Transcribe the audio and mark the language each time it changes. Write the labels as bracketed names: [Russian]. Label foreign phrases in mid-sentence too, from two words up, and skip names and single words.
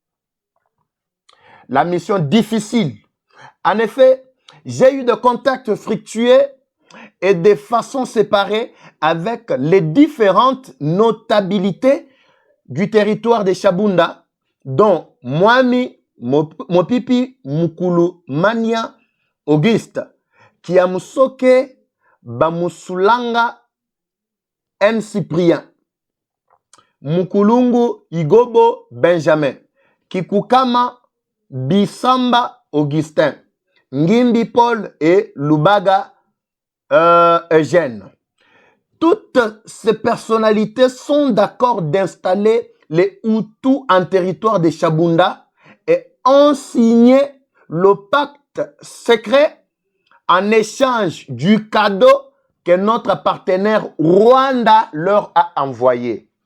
[French] La mission difficile. En effet, j'ai eu des contacts fructueux et de façon séparée avec les différentes notabilités du territoire de Chabunda, dont Mwami, Mopipi, Mukulu, Mania, Auguste, Kiamusoke, Bamusulanga, N. Cyprien, Mukulungu, Igobo, Benjamin, Kikukama, Bisamba, Augustin, Ngimbi Paul et Lubaga, Eugène. Toutes ces personnalités sont d'accord d'installer les Hutus en territoire de Chabunda et ont signé le pacte secret en échange du cadeau que notre partenaire Rwanda leur a envoyé.